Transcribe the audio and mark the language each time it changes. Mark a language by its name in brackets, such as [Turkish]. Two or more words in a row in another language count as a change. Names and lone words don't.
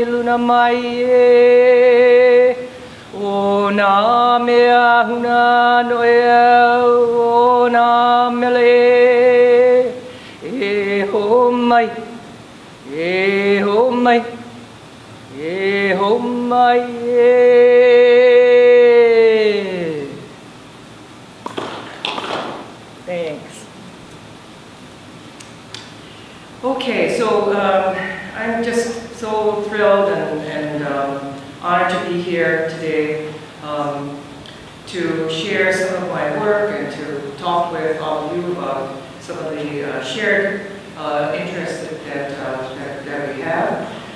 [Hawaiian] luna mai e o na mea huna noea o na mele e ho mai e ho mai e ho mai Thanks. [English] Okay, so I'm just so thrilled and honored to be here today to share some of my work and to talk with all of you about some of the shared interests that we have.